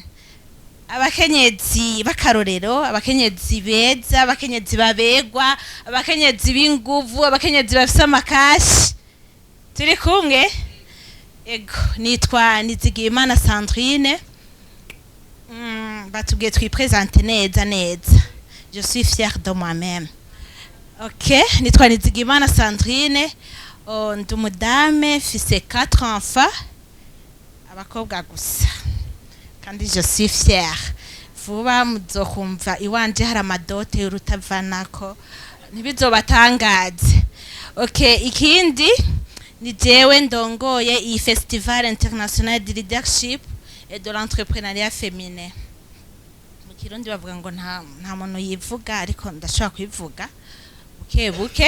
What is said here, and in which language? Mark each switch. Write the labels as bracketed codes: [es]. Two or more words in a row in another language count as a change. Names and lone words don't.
[rn] Abakenyezi bakarorero, abakenyezi beza, abakenyezi babegwa, abakenyezi b'inguvu, abakenyezi bafise amakashi. Turi kumwe? Ego, nitwa Nizigiyimana Sandrine. Batubwiye twipresente neza. [fr] Je suis fière de moi-même. [rn] OK, nitwa Nizigiyimana Sandrine. Ndi umudame, mfise 4 enfants. Abakobwa gusa. Kandi [fr] je suis fière. [rn] Vuba muzokumva iwanje hari amadote y'urutavanako. Ntibizobatangaze. OK, ikindi ni jewe ndongoye iyi Festival International de Leadership et de l'Entrepreneuriat Féminin. Mu Kirundi bavuga ngo nta muntu yivuga ariko ndashobora kubivuga buke.